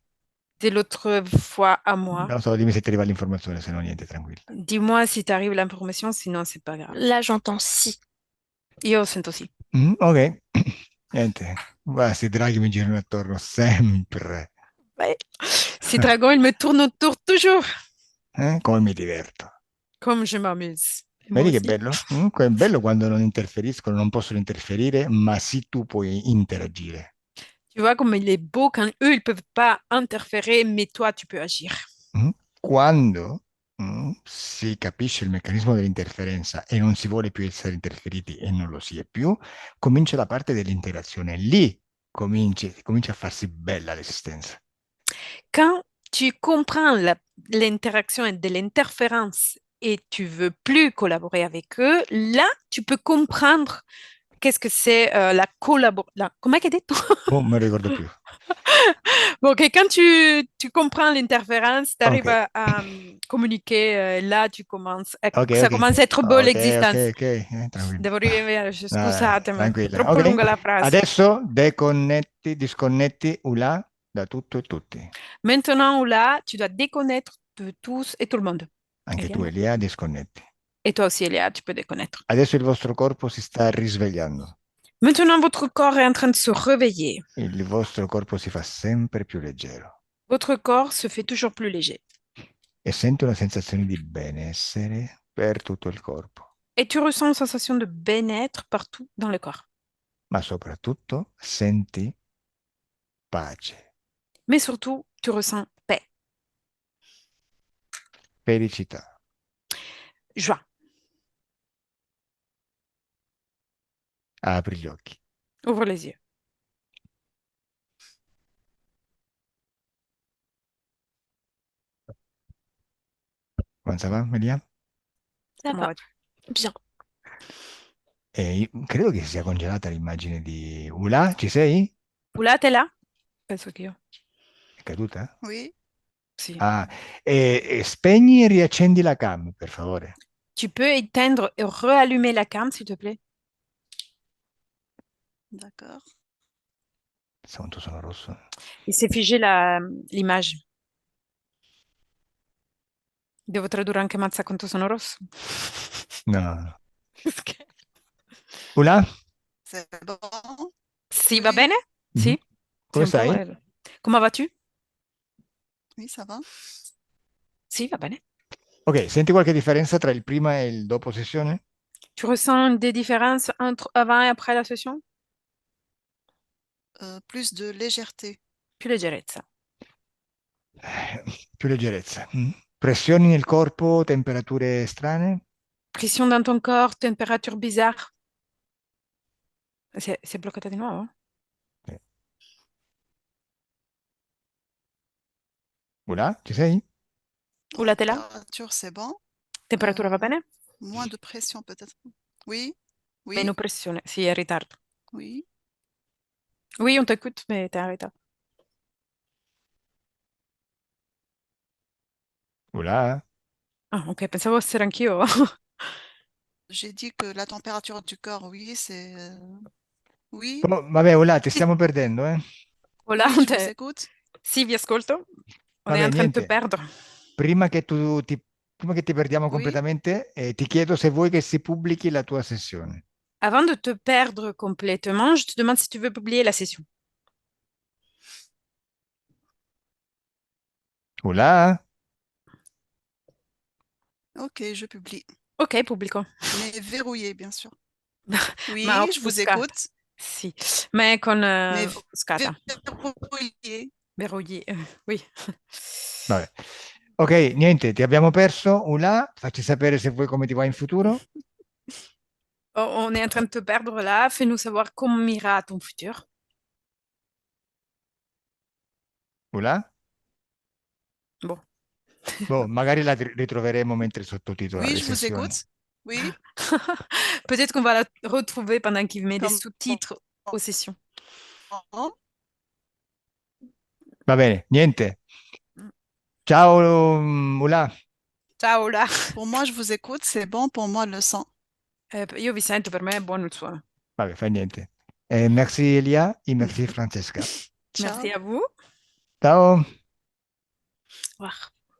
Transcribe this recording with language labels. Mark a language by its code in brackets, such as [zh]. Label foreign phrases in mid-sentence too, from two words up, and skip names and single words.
[fr] De l'autre fois à moi. [it] Non so, dimmi se ti arriva l'informazione, se no niente, tranquilla. [fr] Dis-moi si t'arrive l'information, sinon c'est pas grave. Là, j'entends si. [it] Io sento sì. Ok, niente. Guarda, questi draghi mi girano attorno sempre. [fr] Ouais. Ces dragons, ils me tournent autour toujours. [it] Come mi diverto. [fr] Comme je m'amuse. Et moi [it] Vedi che [fr] aussi. [it] bello? È bello quando non interferiscono, non possono interferire, ma sì tu puoi interagire. [fr] Tu vois comme il est beau quand eux, ils peuvent pas interférer, mais toi, tu peux agir. [it] Quando si capisce il meccanismo dell'interferenza e non si vuole più essere interferiti e non lo si è più, comincia la parte dell'interazione. Lì comincia a farsi bella l'esistenza. [fr] Quand tu comprends l'interaction et de l'interférence et tu veux plus collaborer avec eux, là, tu peux comprendre qu'est-ce que c'est la collaboration. Comment est-ce que [it] Oh, non mi ricordo più. [fr] Bon, ok, quand tu comprends l'interférence, tu arrives Ok, à communiquer, là, tu commences, ok, ça ok. commence à être beau Ok, ok, l'existence. [it] ok, tranquillo. Devo rivedere, Dai, scusatemi, tranquilla. troppo Ok, lunga la frase. adesso deconnetti, disconnetti, là da tutto e tutti. [fr] Maintenant ou là, tu dois déconnaître de tous et tout le monde. [it] Anche tu, Elia. Elia, disconnetti. [fr] Et toi aussi, Elia, tu peux déconnaître. [it] Adesso il vostro corpo si sta risvegliando. [fr] Maintenant, votre corps est en train de se réveiller. [it] Il vostro corpo si fa sempre più leggero [fr] Votre corps se fait toujours plus léger. [it] e sente una sensazione di benessere per tutto il corpo, [fr] Et tu ressens une sensation de bien-être partout dans le corps. [it] ma soprattutto senti pace, [fr] Mais surtout, tu ressens paix, [it] felicità. [fr] joie. [it] Apri gli occhi. [fr] Ouvre les yeux. [it] Come va, Elia? [fr] Ça Comment va. vas-tu? Bien. [it] Credo che sia congelata l'immagine di Ula, ci sei? [fr] Oula, t'es là? [it] Penso che io. È caduta? [fr] Oui, [it] Sì. Ah, spegni e riaccendi la cam, per favore. [fr] Tu peux éteindre et rallumer la cam, s'il te plaît? d'accord. [it] Quanto sono rosso. [fr] Il s'est figé l'image. [it] Devo tradurre anche Mazza quanto sono rosso? No, no, no. Scherzo. Ula? [fr] C'est bon? [it] Sì, va [fr] Oui, [it] bene? Sì? Mhm. Come Sei un po', stai? [fr] Come vas-tu? oui, ça va. [it] Sì, va bene. Ok, senti qualche differenza tra il prima e il dopo sessione? [fr] Tu ressens des différences entre avant et après la session? Plus de légèreté. [it] Più leggerezza. Più leggerezza. Pressioni nel corpo, temperature strane? [fr] Pression dans ton corps, température bizarre. [it] Si è bloccata di nuovo? Sì. Ula, ci sei? [fr] Oula, t'es là? Température, c'est bon. [it] Temperatura va bene? [fr] Moins de pression peut-être. Oui, oui, [it] Meno pressione. Sì, è in ritardo. [fr] oui. Oui, on t'écoute, mais t'es en retard. [it] Ula? Ah, ok, pensavo essere anch'io. [fr] J'ai dit que la température du corps, oui, c'est... Oui, [it] Oh, vabbè, Ula, ti stiamo perdendo, eh? [fr] Ola, oui, je vous écoute. [it] Sì, vi ascolto. [fr] On est [it] Vabbè, [fr] en train de te [it] niente. [fr] perdre. [it] Prima che ti perdiamo [fr] Oui, [it] completamente, ti chiedo se vuoi che si pubblichi la tua sessione. [fr] Avant de te perdre complètement, je te demande si tu veux publier la session. [it] Ula? [fr] ok, je publie. [it] Ok, pubblico. [fr] Mais verrouillé, bien sûr. [it] Ma [fr] Oui, je vous [it] offuscata. [fr] écoute. [it] Sì, ma con [fr] Mais [it] offuscata. [fr] verrouillé. Verrouillé, oui. [it] Vabbè. Ok, niente, ti abbiamo perso. Ula, facci sapere se vuoi come ti va in futuro. [fr] On est en train de te perdre là. Fais-nous savoir comment ira ton futur. [it] Ula? [fr] Bon. [it] Boh, magari la ritroveremo mentre sottotitola [fr] Oui, le je vous [it] sessioni. [fr] écoute. Oui, Peut-être qu'on va la retrouver pendant qu'il met des comment? sous-titres aux sessions. [it] Va bene, niente. Ciao, Ula. Ciao Ola. [fr] Pour moi, je vous écoute, c'est bon pour moi le son. [it] Io vi sento, per me è buono il suono. Vabbè, fa niente. [fr] Merci Elia e merci Francesca. [it] Ciao. [fr] Merci à vous. [it] Ciao. [fr] Au revoir.